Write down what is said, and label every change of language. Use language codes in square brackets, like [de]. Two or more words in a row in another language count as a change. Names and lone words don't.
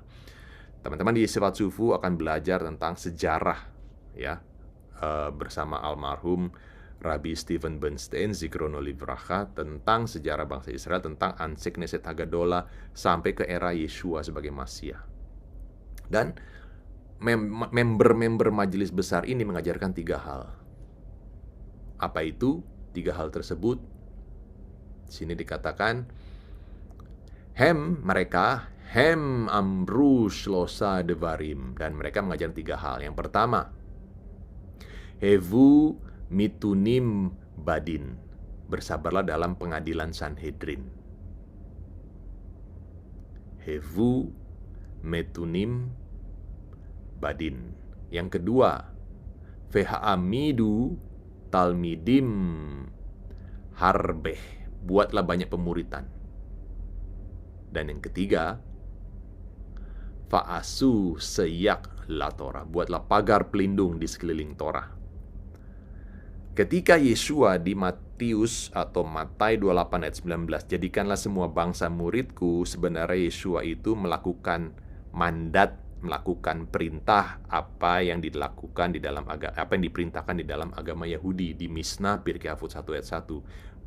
[id] Teman-teman di Sifat Sufu akan belajar tentang sejarah ya, bersama almarhum Rabbi Stephen Bernstein, [he] זכרונו לברכה, [id] tentang sejarah bangsa Israel, tentang [he] אנשי כנסת הגדולה [id] sampai ke era Yeshua sebagai Masiah. Dan member-member majelis besar ini mengajarkan 3 hal. Apa itu 3 hal tersebut? Sini dikatakan mereka [he] אמרו שלושה דברים, [id] dan mereka mengajarkan 3 hal. Yang pertama, [he] הוו מתונים בדין, [id] bersabarlah dalam pengadilan Sanhedrin. [he] הוו מתונים בדין. [id] Yang kedua, [he] והעמידו תלמידים הרבה, [id] buatlah banyak pemuritan. Dan yang ketiga, [he] ועשו סייג לתורה, [id] buatlah pagar pelindung di sekeliling Torah. Ketika Yeshua di Matius atau Matai 28 ayat 19, jadikanlah semua bangsa muridku, sebenarnya Yeshua itu melakukan mandat, melakukan perintah apa yang dilakukan di dalam apa yang diperintahkan di dalam agama Yahudi di Mishnah Pirkei Avot 1 ayat 1.